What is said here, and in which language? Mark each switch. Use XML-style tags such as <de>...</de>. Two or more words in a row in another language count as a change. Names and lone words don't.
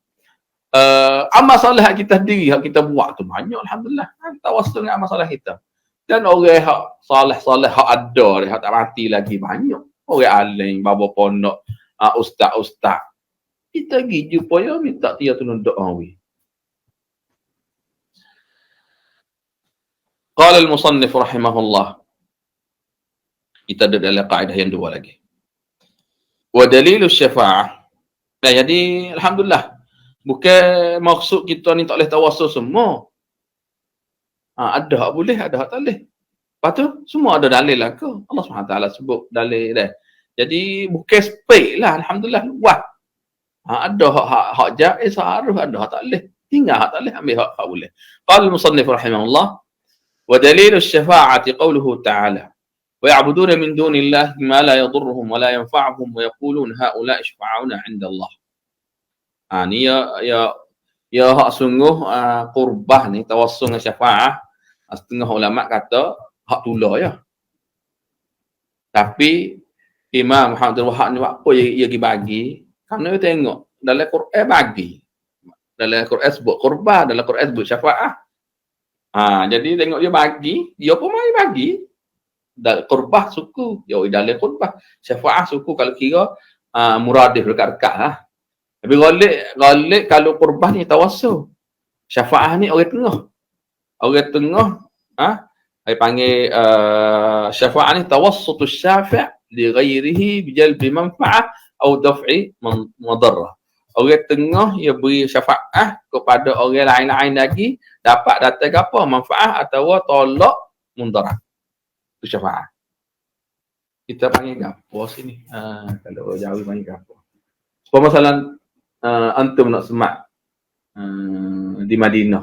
<ms>Amal soleh kita sendiri, hak kita buat tu banyak alhamdulillah. Tawassul dengan amal soleh kita. Dan orang hak soleh-soleh hak ada dia, hak tak mati lagi banyak. Orang alim, bapa pondok, ustaz-ustaz. Kita pergi jumpa dia minta dia tolong doa we.</ms> <ar>قال المصنف رحمه الله.</ar> <ms>Kita ada dalam kaedah yang 2 lagi.</ms> <ar>ودليل الشفاعة.</ar> <ms>Jadi alhamdulillah bukan maksud kita ni tak boleh tawassul semua. Ada hak boleh, ada hak tak boleh. Lepas tu semua ada dalil lah ke? Allah SWT sebut dalil dah. Jadi bukan spek lah alhamdulillah luas. Ada hak jaiz harus, ada hak tak boleh. Tinggal hak tak boleh, ambil hak boleh.</ms> <ar>قال المصنف رحمه الله ودليل الشفاعة قوله تعالى ويعبدون من دون الله ما لا يضرهم ولا ينفعهم ويقولون هؤلاء شفعاؤنا عند الله.</ar> <ms>Ni ya hak sungguh qurbah ni tawassul dengan syafa'ah. Setengah ulama kata hak tula ya. Tapi Imam Muhammad Wahab ni apa dia bagi? Kerana dia tengok dalam Quran bagi. Dalam Quran sebut qurbah, dalam Quran sebut syafa'ah. Jadi tengok dia bagi, dia pun mari bagi. Dalam qurbah suku, dia dalam qurbah. Syafa'ah suku kalau kira muradif dekat-dekat lah. Tapi galik kalau qurbah ni tawassul. Syafa'ah ni orang tengah. Orang tengah, saya panggil syafa'ah ni</ms> <ar>توسط الشافع لغيره بجلب منفعة</ar> <ms>atau</ms> <ar>دفع مضرة.</ar> <ms>Orang tengah ia beri syafa'ah kepada orang lain-lain lagi dapat datang apa? Manfaat atau tolak mudarat. Itu syafa'ah. Kita panggil gapo sini? Kalau jauh panggil gapo. Permasalahan antum nak semak di Madinah.</ms>